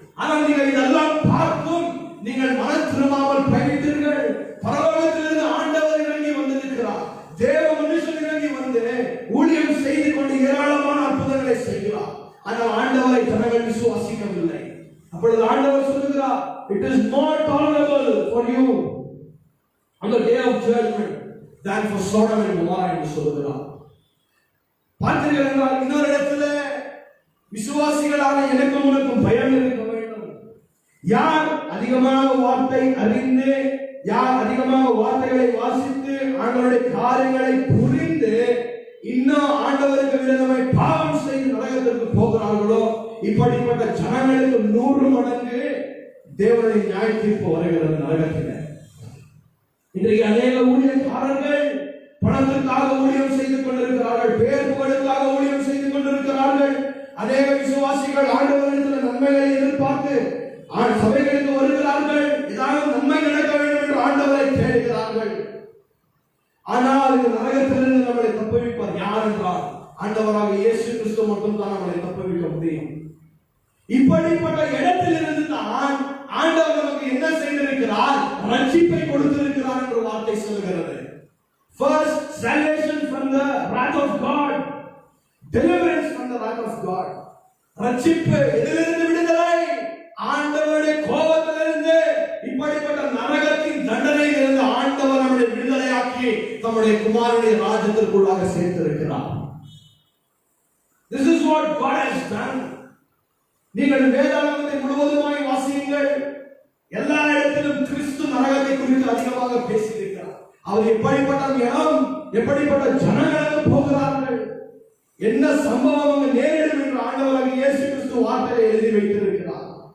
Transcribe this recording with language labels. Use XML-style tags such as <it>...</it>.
<ta>ஆனால் நீங்கள் இதெல்லாம் பார்த்தும் நீங்கள் மனம் திரும்பாமல் பயணித்தீர்கள். பரலோகத்திலிருந்து ஆண்டவர் இறங்கி வந்திருக்கிறார். தேவ மனுஷன் இறங்கி வந்து ஊழியம் செய்து கொண்டு ஏராளமான அற்புதங்களை செய்கிறார். ஆனால் ஆண்டவரை ஜனங்கள் விசுவாசிக்கவில்லை. அப்பொழுது ஆண்டவர் சொல்லுகிறார்,</ta> <en>it is more tolerable for you on the day of judgment than for Sodom and Gomorrah</en> <ta>என்று சொல்லுகிறார். பார்த்தீர்கள் என்றால் இன்னொரு இடத்துல விசுவாசிகளான எனக்கும் உனக்கும் பயம் இருக்க வேண்டும். யார் அதிகமாக வார்த்தை அறிந்து, யார் அதிகமாக வார்த்தைகளை வாசித்து ஆண்டவருடைய காரியங்களை புரிந்து இன்னும் ஆண்டவருக்கு விரோதமாய் பாவம் செய்து நரகத்திற்கு போகிறார்களோ, இப்படிப்பட்ட ஜனங்களுக்கு 100 மடங்கு தேவனுடைய நியாய தீர்ப்பு வருகிறது நரகத்தில். இன்றைக்கு அநேக ஊழியக்காரர்கள் பணத்திற்காக ஊழியம் செய்து கொண்டிருக்கிறார்கள், பேர் புகழுக்காக ஊழியம் செய்து கொண்டிருக்கிறார்கள். அநேக விசுவாசிகள் ஆண்டவரிடத்தில் நன்மைகளை எதிர்பார்த்து சபைகளுக்கு வருகிறார்கள். ஏதாவது நன்மை நடக்க வேண்டும் என்று ஆண்டவரை தேடுகிறார்கள். ஆனால் இந்த நரகத்திலிருந்து நம்மளை தப்புவிப்பார் யார் என்றால் ஆண்டவராக இயேசு கிறிஸ்து மட்டும் தான் நம்மளை தப்புவிக்க முடியும். இப்படிப்பட்ட இடத்திலிருந்து தான் ஆண்டவர் நமக்கு என்ன செய்திருக்கிறார்? ரட்சிப்பை கொடுத்திருக்கிறார் என்ற வார்த்தை சொல்கிறது.</ta> <en>First, salvation from the wrath of God, deliverance from the wrath of God.</en> <ta>ரட்சிப்பு எதிலிருந்து விடுதலை? ஆண்டவருடைய கோபத்திலிருந்து, இப்படிப்பட்ட நரகத்தின் தண்டனையிலிருந்து ஆண்டவர் நம்மை விடுதலையாக்கி தம்முடைய குமாரனுடைய ராஜ்யத்திற்குள்ளாக சேர்த்திருக்கிறார்.</ta> <en>This is what God has done.</en> <ta>நீங்கள் வேதாகமத்தை முழுவதுமாய் வாசியுங்கள். எல்லா இடத்திலும் கிறிஸ்து நரகத்தை குறித்து அதிகமாக பேசியிருக்கிறார். அவர் எப்படிப்பட்ட இடம், எப்படிப்பட்ட ஜனங்களுக்கு போகிறார்கள், என்ன சம்பவம் அங்கு நேரிடும் என்று ஆண்டவராக இயேசு கிறிஸ்து வார்த்தையை எழுதி வைத்திருக்கிறார்.</ta>